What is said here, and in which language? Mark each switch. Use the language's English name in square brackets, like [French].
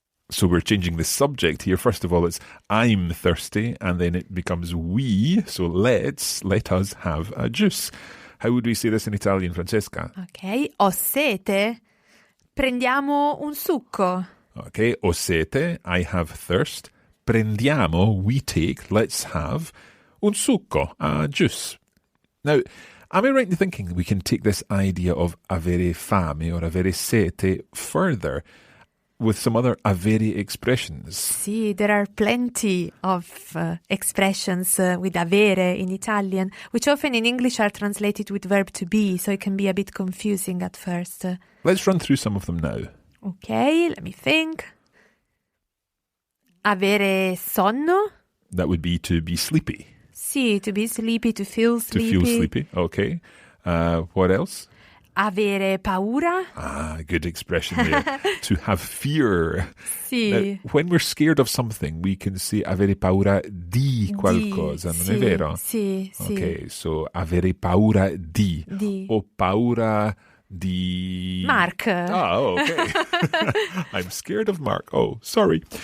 [English] So we're changing the subject here. First of all, it's I'm thirsty, and then it becomes we. So let us have a juice. How would we say this in Italian, Francesca? [Italian] Ok, ho sete, prendiamo un succo. [English] Okay, [Italian] ho sete, [English] I have thirst. Prendiamo, we take, let's have [Italian] un succo, [English] a juice. Now, am I right in thinking we can take this idea of avere fame or avere sete further? with some other avere expressions. Sì, there are plenty of expressions with avere in Italian, which often in English are translated with verb to be, so it can be a bit confusing at first. Let's run through some of them now. Okay, let me think. [Italian] Avere sonno? [English] That would be to be sleepy. Sì, to be sleepy, to feel sleepy. To feel sleepy, okay. What else? [Italian] Avere paura? [English] Ah, good expression there. To have fear. [Italian] Sì. [English] Now, when we're scared of something, we can say [Italian] avere paura di qualcosa, non è vero? Sì, sì. [English] Okay, so [Italian] avere paura di. O paura di... [English] Mark. Okay. I'm scared of Mark. Oh, sorry.